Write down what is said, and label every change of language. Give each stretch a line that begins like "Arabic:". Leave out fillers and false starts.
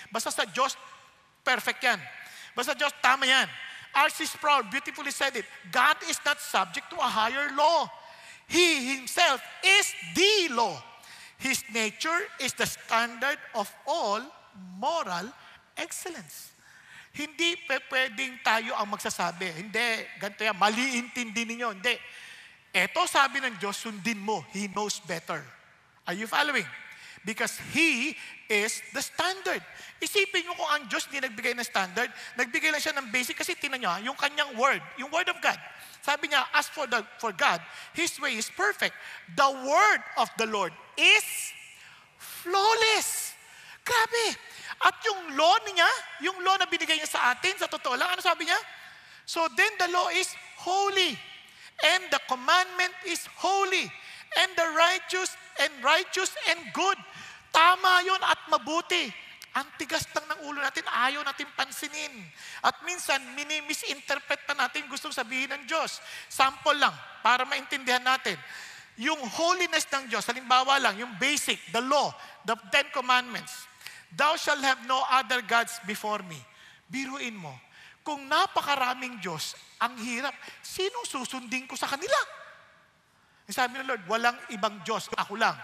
Filipino: Basta sa Diyos, perfect yan. Basta Diyos, tama yan. R.C.
English: Sproul beautifully said it. God is not subject to a higher law. He Himself is the law. His nature is the standard of all moral excellence.
Filipino: Hindi pwedeng tayo ang magsasabi. Hindi, ganito yan, mali intindi ninyo. Hindi. Eto sabi ng Diyos, sundin mo.
English: He knows better. Are you following? Because He is the standard.
Filipino: Isipin nyo kung ang Diyos hindi nagbigay ng standard, nagbigay lang siya ng basic kasi tinan nyo, yung kanyang word, yung word of God. Sabi niya,
English: as for God, His way is perfect. The word of the Lord is flawless.
Filipino: Grabe. At yung law niya, yung law na binigay niya sa atin, sa totoo lang, ano sabi niya?
English: So then the law is holy. And the commandment is holy. And the righteous and good.
Filipino: Tama yun at mabuti. Ang tigas lang ng ulo natin, ayaw natin pansinin. At minsan, misinterpret pa natin gustong sabihin ng Diyos. Sample lang, para maintindihan natin. Yung holiness ng Diyos, halimbawa lang, yung basic,
English: the law, the 10 commandments. Thou shalt have no other gods before me.
Filipino: Biruin mo, kung napakaraming Diyos, ang hirap, sinong susundin ko sa kanila? Sabi ng Lord, walang ibang Diyos, ako lang.